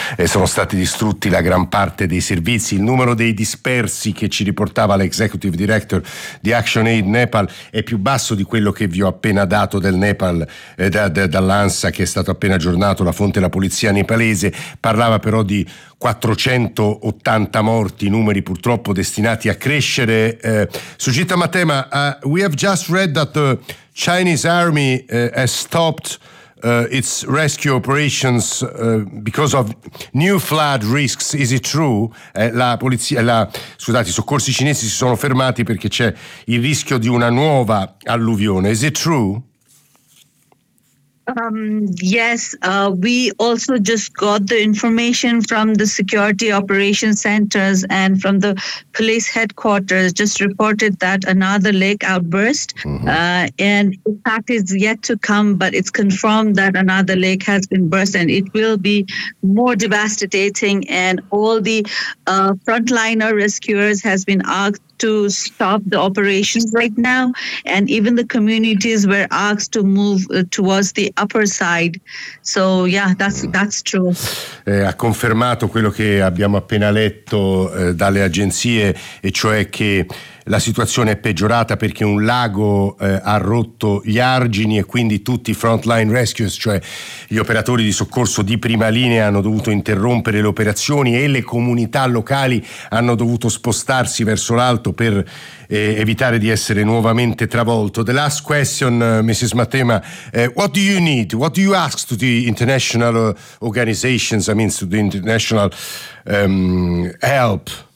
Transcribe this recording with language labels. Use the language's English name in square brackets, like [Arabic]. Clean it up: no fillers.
[Italian] Sono stati distrutti la gran parte dei servizi. Il numero dei dispersi che ci riportava l'executive director di ActionAid Nepal è più basso di quello che vi ho appena dato del Nepal, dall'ANSA, che è stato appena aggiornato. La fonte della polizia nepalese parlava però di 480 morti, numeri purtroppo destinati a crescere. [English] Sujita Matema, we have just read that the Chinese army has stopped its rescue operations because of new flood risks. Is it true? [Italian] I soccorsi cinesi si sono fermati perché c'è il rischio di una nuova alluvione. [English] Is it true? We also just got the information from the security operation centers and from the police headquarters, just reported that another lake outburst. Mm-hmm. And in fact, it's yet to come, but it's confirmed that another lake has been burst and it will be more devastating. And all the frontliner rescuers has been asked to stop the operations right now, and even the communities were asked to move towards the upper side. So yeah, that's true. [Italian] Ha confermato quello che abbiamo appena letto dalle agenzie, e cioè che la situazione è peggiorata perché un lago ha rotto gli argini e quindi tutti i frontline rescuers, cioè gli operatori di soccorso di prima linea, hanno dovuto interrompere le operazioni e le comunità locali hanno dovuto spostarsi verso l'alto per evitare di essere nuovamente travolto. [English] The last question, Mrs. Matema, what do you need? What do you ask to the international organizations, I mean to the international help?